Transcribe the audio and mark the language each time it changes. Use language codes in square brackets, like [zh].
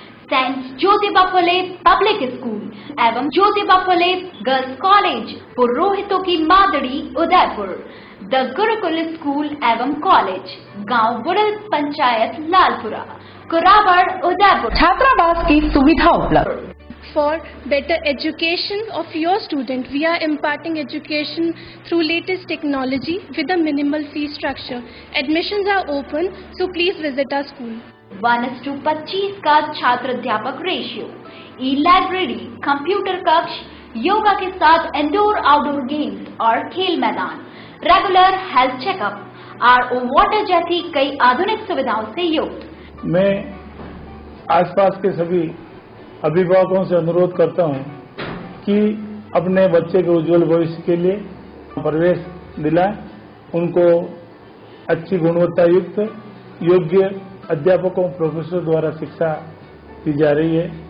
[hi] Saint Jyotiba Phule public school एवं Jyotiba Phule girls college, पुरोहितों की मादड़ी, उदयपुर। द गुरुकुल स्कूल एवं कॉलेज, गांव बुड़ल, पंचायत लालपुरा, कुरावड़, उदयपुर। छात्रावास की सुविधा उपलब्ध। [en] For better education of your student, we are imparting education through latest technology with a minimal fee structure. Admissions are open, so please visit our school. [hi] 1:25 का छात्र अध्यापक रेशियो, ई लाइब्रेरी, कंप्यूटर कक्ष, योगा के साथ इंडोर आउटडोर गेम्स और खेल मैदान, regular health checkup, RO water जैसी कई आधुनिक सुविधाओं से युक्त। मैं आसपास के सभी अभिभावकों से अनुरोध करता हूं कि अपने बच्चे के उज्जवल भविष्य के लिए प्रवेश दिलाएं, उनको अच्छी गुणवत्ता युक्त योग्य अध्यापकों प्रोफेसर द्वारा शिक्षा दी जा रही है।